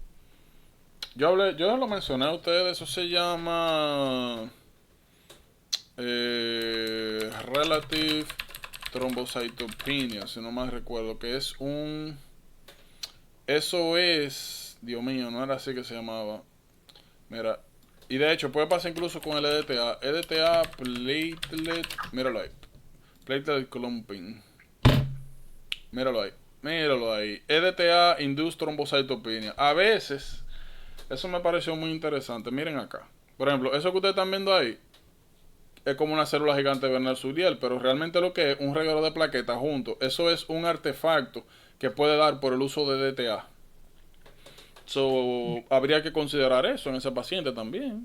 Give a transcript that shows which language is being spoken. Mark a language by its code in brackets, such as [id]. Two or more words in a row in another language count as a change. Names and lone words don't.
[es] Yo lo mencioné a ustedes, eso se llama [en] Relative Thrombocytopenia, [es] si no mal recuerdo, que es eso es, Dios mío, no era así que se llamaba. Mira, y de hecho puede pasar incluso con el EDTA. [en] EDTA platelet, [es] míralo ahí. [en] Platelet clumping. [es] Míralo ahí. [en] EDTA induced thrombocytopenia. [es] A veces, eso me pareció muy interesante. Miren acá. Por ejemplo, eso que ustedes están viendo ahí es como una célula gigante de Bernard-Suriel, pero realmente lo que es un reguero de plaquetas junto. Eso es un artefacto que puede dar por el uso de DTA. Habría que considerar eso en ese paciente también.